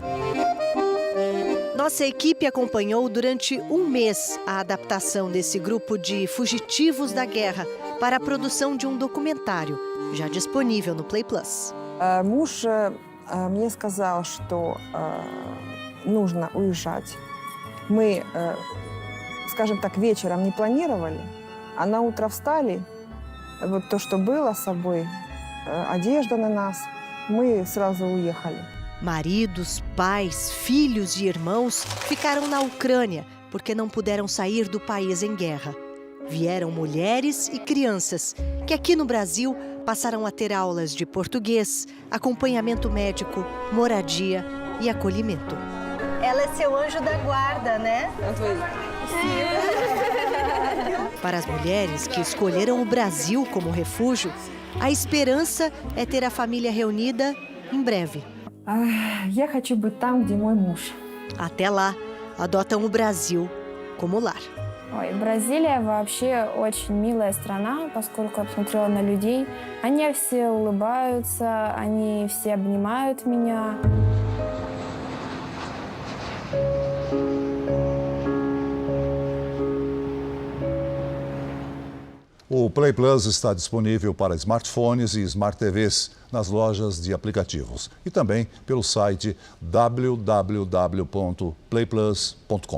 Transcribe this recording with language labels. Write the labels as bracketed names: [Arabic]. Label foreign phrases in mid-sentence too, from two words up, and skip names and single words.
[Portuguese] Nossa equipe acompanhou durante um mês a adaptação desse grupo de fugitivos da guerra para a produção de um documentário, já disponível no Play Plus. [Russian] Муж мне сказал, что нужно уезжать. Мы, скажем так, вечером не планировали, а на утро встали, вот то, что было с собой, одежда на нас, мы сразу уехали. [Portuguese] Maridos, pais, filhos e irmãos ficaram na Ucrânia porque não puderam sair do país em guerra. Vieram mulheres e crianças que aqui no Brasil passaram a ter aulas de português, acompanhamento médico, moradia e acolhimento. Ela é seu anjo da guarda, né? Para as mulheres que escolheram o Brasil como refúgio, a esperança é ter a família reunida em breve. [Russian] Я хочу быть там, где мой муж. [Portuguese] Até lá, adotam o Brasil como lar. [Russian] Ой, Бразилия вообще очень милая страна, поскольку я посмотрела на людей. Они все улыбаются, они все обнимают меня. [Portuguese] O Play Plus está disponível para smartphones e smart TVs nas lojas de aplicativos e também pelo site www.playplus.com.